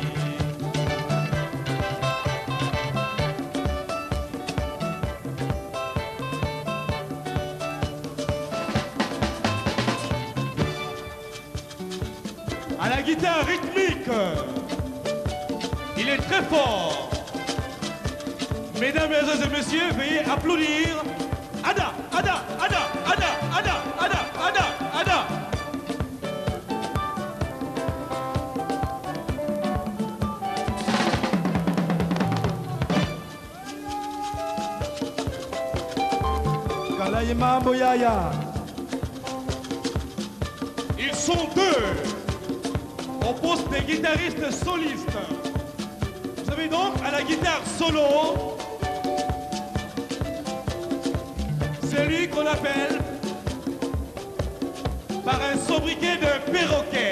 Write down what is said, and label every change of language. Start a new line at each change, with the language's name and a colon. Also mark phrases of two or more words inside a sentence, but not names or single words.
French: À la guitare rythmique, il est très fort. Mesdames et messieurs, veuillez applaudir Ada, Ada, Ada, Ada, Ada, Ada, Ada, Ada.
Lingala: Kalaye mambo yaya.
French: Ils sont deux au poste des guitaristes solistes. Vous avez donc à la guitare solo celui qu'on appelle par un sobriquet de perroquet.